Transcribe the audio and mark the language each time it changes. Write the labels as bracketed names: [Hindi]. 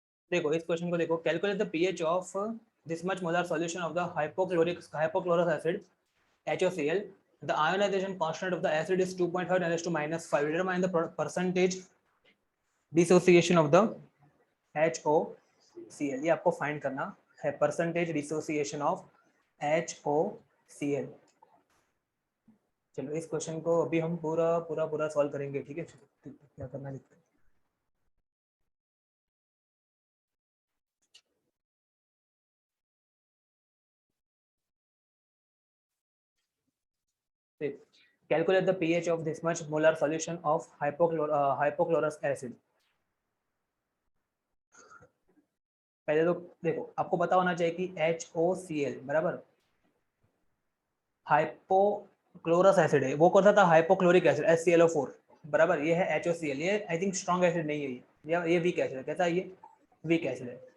[Hindi] देखो इस क्वेश्चन को देखो, [English] Calculate the pH of this much molar solution of the hypochlorous acid HOCl. The ionization constant of the acid is 2.5 × 10⁻⁵. Determine the percentage dissociation of the HOCl. [Hindi] ये आपको find करना है, [English] Percentage dissociation of HOCl। [Hindi] चलो इस question को अभी हम पूरा सॉल्व करेंगे, ठीक है। क्या करना है, [English] calculate the pH of this much molar solution of hypochlorous acid। [Hindi] पहले तो देखो आपको पता होना चाहिए कि HOCl बराबर हाइपोक्लोरस एसिड है, वो कौन सा था, हाइपोक्लोरिक एसिड HClO4 बराबर, ये है HOCl। ये [English] I think [Hindi] स्ट्रॉन्ग एसिड नहीं है, ये वीक एसिड है। कैसा है ये, वीक एसिड है।